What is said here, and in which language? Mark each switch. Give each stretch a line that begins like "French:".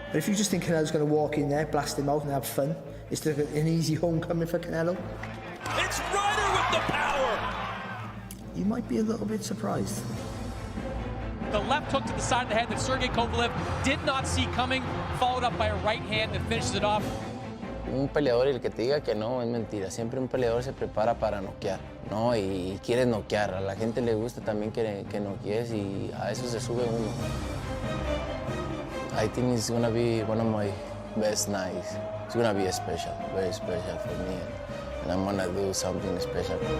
English: But if you just think Canelo's going to walk in there, blast him out and have fun, it's an easy homecoming for Canelo. It's Ryder with the power! You might be a little bit surprised. The left hook to the side of the head that Sergey Kovalev did not see coming, followed up by a right hand that finishes it off.
Spanish: Un peleador, y el que te diga que no, es mentira. Siempre un peleador se prepara para noquear, ¿no? Y quiere noquear. A la gente le gusta también que noquees, y a eso se sube uno.
English: I think it's gonna be one of my best nights. It's gonna be special, very special for me, and I'm gonna do something special.